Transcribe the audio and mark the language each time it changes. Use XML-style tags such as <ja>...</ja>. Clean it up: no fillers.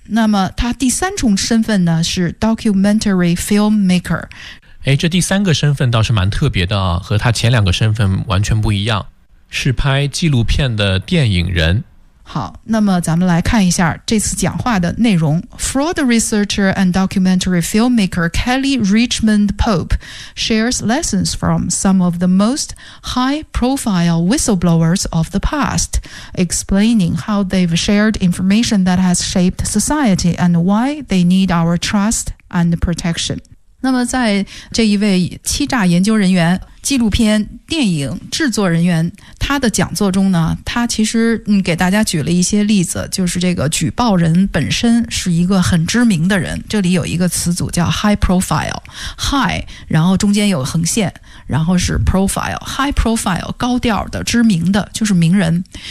<zh>那么他第三重身份呢是 documentary filmmaker。哎，这第三个身份倒是蛮特别的啊，和他前两个身份完全不一样，是拍纪录片的电影人。好，那么咱们来看一下这次讲话的内容。</zh> <en>Fraud researcher and documentary filmmaker Kelly Richmond Pope shares lessons from some of the most high-profile whistleblowers of the past, explaining how they've shared information that has shaped society and why they need our trust and protection.</en> <zh>那么在这一位欺诈研究人员、纪录片、电影制作人员他的讲座中呢，他其实给大家举了一些例子，就是这个举报人本身是一个很知名的人。这里有一个词组叫 high profile， high 然后中间有横线，然后是 profile， high profile 高调的知名的就是名人。</zh>